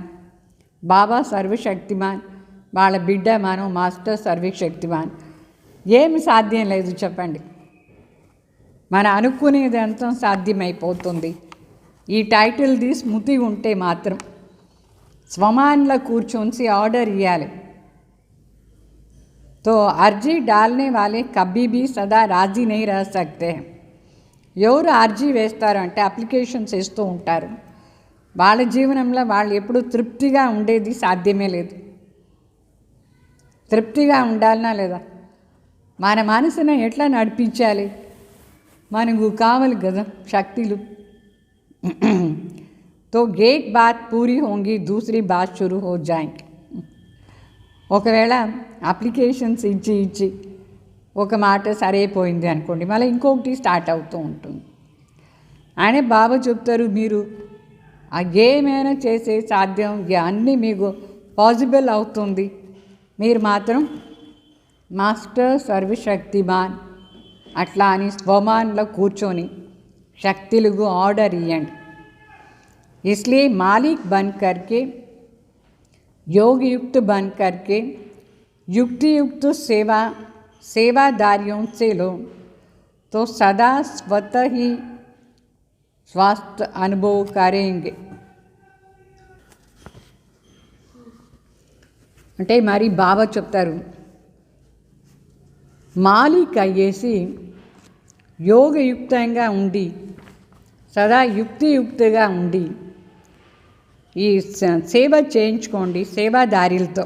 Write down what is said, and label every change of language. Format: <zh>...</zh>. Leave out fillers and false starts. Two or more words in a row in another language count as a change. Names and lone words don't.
<te>బాబా సర్వశక్తిమాన్, వాళ్ళ బిడ్డ మనం మాస్టర్ సర్వశక్తిమాన్. ఏమి సాధ్యం లేదు చెప్పండి, మన అనుకునేది అంతా సాధ్యమైపోతుంది. ఈ టైటిల్ది స్మృతి ఉంటే మాత్రం స్వమాన్లో కూర్చొని ఆర్డర్ ఇవ్వాలి.</te> <hi>तो अर्जी डालने वाले कभी भी सदा राजी नहीं रह सकते हैं.</hi> <te>ఎవరు అర్జీ వేస్తారు అంటే అప్లికేషన్స్ ఇస్తూ ఉంటారు, వాళ్ళ జీవనంలో వాళ్ళు ఎప్పుడు తృప్తిగా ఉండేది సాధ్యమే లేదు. తృప్తిగా ఉండాలనా లేదా, మన మనసును ఎట్లా నడిపించాలి, మనకు కావాలి కదా శక్తులు.</te> <hi>तो एक बात पूरी होंगी, दूसरी बात शुरू हो जाएंगे.</hi> <te>ఒకవేళ అప్లికేషన్స్ ఇచ్చి ఒక మాట సరైపోయింది అనుకోండి, మళ్ళీ ఇంకొకటి స్టార్ట్ అవుతూ ఉంటుంది. ఆయనే బాబా చెప్తారు, మీరు ఏమైనా చేసే సాధ్యం, అన్నీ మీకు పాసిబుల్ అవుతుంది, మీరు మాత్రం మాస్టర్ సర్వశక్తిమాన్ అట్లా అని స్వమాన్లో కూర్చొని శక్తులకు ఆర్డర్ ఇవ్వండి.</te> <hi>इसलिए मालिक बन करके, योग युक्त बन करके युक्ति युक्त सेवादारियों से लो तो सदा स्वतः ही स्वास्थ्य अनुभव करेंगे.</hi> <te>అంటే మరి బాబా చెప్తారు, మాలిక్ అయ్యేసి యోగయుక్తంగా ఉండి సదా యుక్తియుక్తగా ఉండి ఈ సేవ చేయించుకోండి సేవాదారులతో.</te>